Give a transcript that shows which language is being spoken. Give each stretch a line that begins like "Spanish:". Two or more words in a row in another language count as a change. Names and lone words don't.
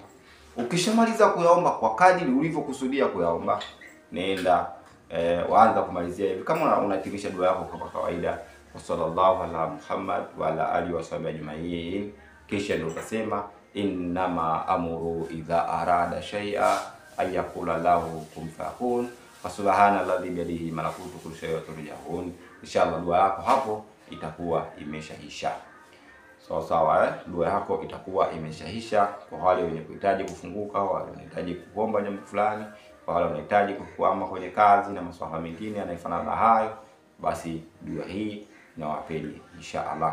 Swahili: Ukishamaliza kuyaomba kwa kadiri ulivyokusudia kuyaomba, nenda waanza kumalizia hivi kama unahitimisha dua yako kama kawaida,
Arabic: صلى الله على محمد وعلى آله وصحبه أجمعين.
Swahili: Kisha ndio utasema
Arabic: إنما أمره إذا أراد شيئا أن يقول له كن فيكون فسبحان الذي بيده ملكوت كل شيء ترجعون.
Swahili: Inshallah dua yako hapo itakuwa imeshaisha. Sawa, dua yako itakuwa imeshaisha. Kwa wale wenye kuhitaji kufunguka, wale wanahitaji kuomba jambo fulani, kwa wale wanahitaji kukwama kwenye kazi na masuala mengine yanayofanana na hayo, basi dua hii nawapeni inshallah.